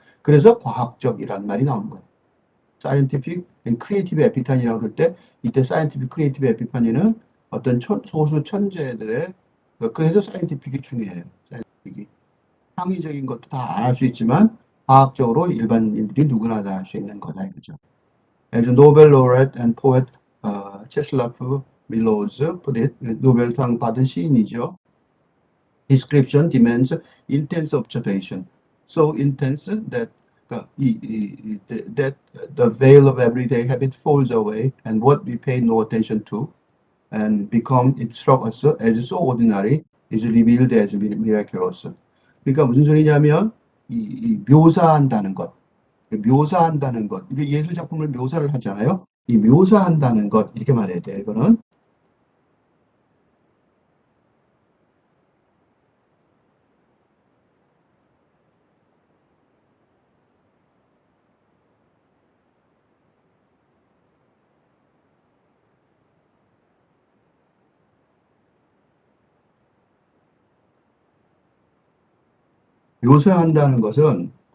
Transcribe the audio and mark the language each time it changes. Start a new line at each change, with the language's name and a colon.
Korean: 그래서 과학적이란 말이 나온 거예요.
English: scientific and creative epiphany
Korean: 라고 할 때, 이때 scientific, creative epiphany는 어떤 소수 천재들의, 그래서 scientific이 중요해요. scientific이. 창의적인 것도 다 안 할 수 있지만, 과학적으로 일반인들이 누구나 다 할 수 있는 거다, 이거죠.
English: As Nobel laureate and poet Czeslaw Milosz put it,
Korean: 노벨상 받은 시인이죠.
English: Description demands intense observation, so intense that that the veil of everyday habit falls away, and what we pay no attention to and become it struck us as so ordinary is revealed as miraculous.
Korean: 그러니까 무슨 소리냐면 묘사한다는 것, 묘사한다는 것, 이게 예술 작품을 묘사를 하잖아요. 이 묘사한다는 것 이렇게 말해야 돼요. 이거는 묘사한다는 것은